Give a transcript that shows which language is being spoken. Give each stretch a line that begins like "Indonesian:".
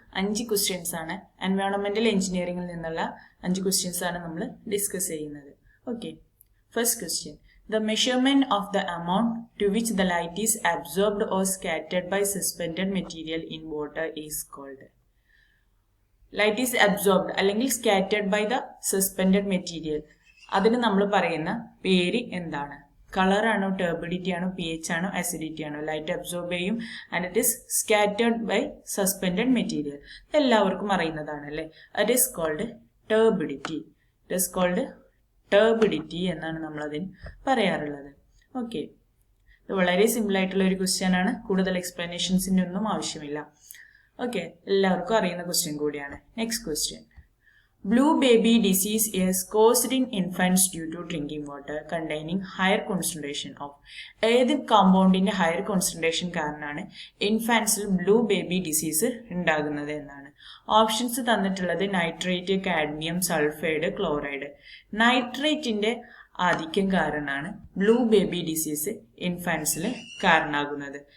Malayalam: 5 questions ആണ് environmental engineering ൽ നിന്നുള്ള 5 questions ആണ് നമ്മൾ discuss ചെയ്യുന്നത്.
English: Okay. First question. The measurement of the amount to which the light is absorbed or scattered by suspended material in water is called. Light is absorbed
Malayalam: അല്ലെങ്കിൽ
English: scattered by the suspended material.
Malayalam: അതിന് നമ്മൾ പറയുന്ന പേര് എന്താണ്? Color ആണോ, turbidity ആണോ, pH ആണോ, acidity ആണോ?
English: Light absorb
Malayalam: ചെയ്യും
English: and it is scattered by suspended material.
Malayalam: എല്ലാവർക്കും അറിയുന്നതാണ് അല്ലേ?
English: It is called turbidity. It is called turbidity
Malayalam: എന്നാണ് നമ്മൾ അതിന് പറയാറുള്ളത്. ഓക്കെ, ഇത് വളരെ സിമ്പിൾ ആയിട്ടുള്ള ഒരു ക്വസ്റ്റ്യൻ ആണ്. കൂടുതൽ എക്സ്പ്ലനേഷൻസിന്റെ ഒന്നും ആവശ്യമില്ല. ഓക്കെ, എല്ലാവർക്കും അറിയുന്ന ക്വസ്റ്റ്യൻ കൂടിയാണ്. Next question.
English: Blue baby disease is caused in infants due to drinking water containing higher concentration of.
Malayalam: ഏത് കോമ്പൗണ്ടിന്റെ ഹയർ കോൺസെൻട്രേഷൻ കാരണമാണ് ഇൻഫാൻസിൽ ബ്ലൂ ബേബി ഡിസീസ് ഉണ്ടാകുന്നത് എന്നാണ്. ഓപ്ഷൻസ് തന്നിട്ടുള്ളത് നൈട്രേറ്റ്, കാഡ്മിയം, സൾഫൈഡ്, ക്ലോറൈഡ്. നൈട്രേറ്റിന്റെ ആധിക്യം കാരണമാണ് ബ്ലൂ ബേബി ഡിസീസ് ഇൻഫാൻസിൽ കാരണമാകുന്നത്.